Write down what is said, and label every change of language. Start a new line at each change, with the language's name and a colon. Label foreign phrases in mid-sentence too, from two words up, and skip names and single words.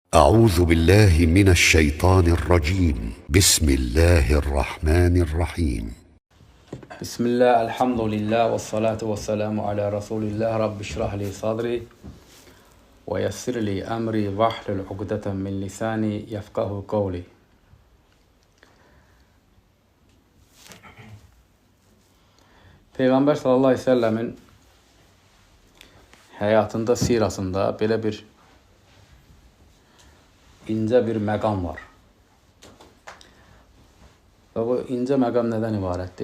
Arabic: أعوذ بالله من الشيطان الرجيم بسم الله الرحمن الرحيم بسم الله الحمد لله والصلاة والسلام على رسول الله رب اشرح لي صدري ويسر لي أمري واحلل عقدة من لساني يفقه قولي.
Azerbaijani: Peyğəmbər
Arabic: صلى الله عليه وسلم
Azerbaijani: həyatında, sirasında belə bir incə bir məqam var. Və bu incə məqam nədən ibarətdir?